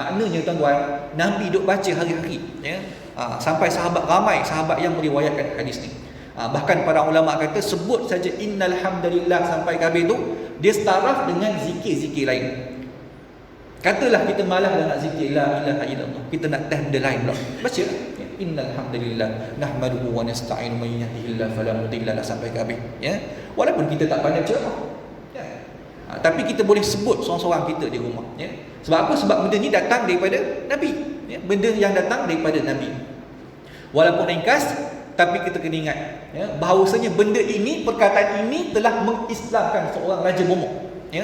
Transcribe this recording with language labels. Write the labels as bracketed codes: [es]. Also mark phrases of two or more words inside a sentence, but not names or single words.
[ms] Maknanya tuan-tuan, Nabi duk baca hari-hari, ya. Sampai sahabat ramai sahabat yang meriwayatkan hadis ni. Bahkan para ulama kata sebut saja [ar] إن الحمد لله [ms] sampai ke habis tu, dia staraf dengan zikir-zikir lain. Katalah kita malas dah nak zikir [ar] لا إله إلا الله, [ms] kita nak tah benda lain pula, baca ya, [ar] إن الحمد لله نحمده ونستعينه من يهده الله فلا مضل له [ms] sampai ke habis, ya. Walaupun kita tak pandai ceramah, ya. Tapi kita boleh sebut seorang-seorang kita di rumah, ya. Sebab apa? Sebab benda ni datang daripada Nabi, ya. Benda yang datang daripada Nabi. Walaupun ringkas, tapi kita kena ingat, ya, bahawasanya benda ini, perkataan ini telah mengislamkan seorang raja bomoh, ya.